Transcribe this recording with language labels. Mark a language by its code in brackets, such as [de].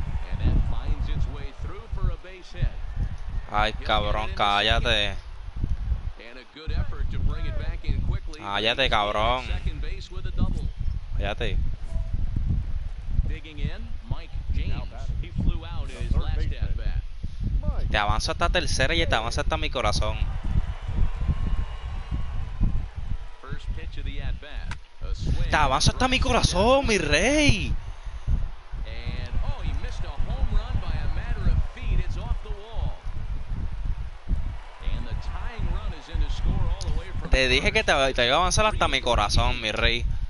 [en] And that finds its way through for a base hit. [es] Ay, cabrón, cállate. [en] And a good effort to bring it back in quickly. [es] Cállate, cabrón. [en] Second base with a double. [es] Cállate. [en] Digging in, Mike James. He flew out in his last at bat. [es] Te avanzo hasta tercera y te avanzo hasta mi corazón. [en] pitch of the at-bat. A swing. [es] Te avanza hasta mi corazón, mi rey. [en] And oh, he missed a home run by a matter of feet. It's off the wall. And the tying run is in to score all the way from. [es] Te dije que te iba a avanzar hasta mi corazón, mi rey.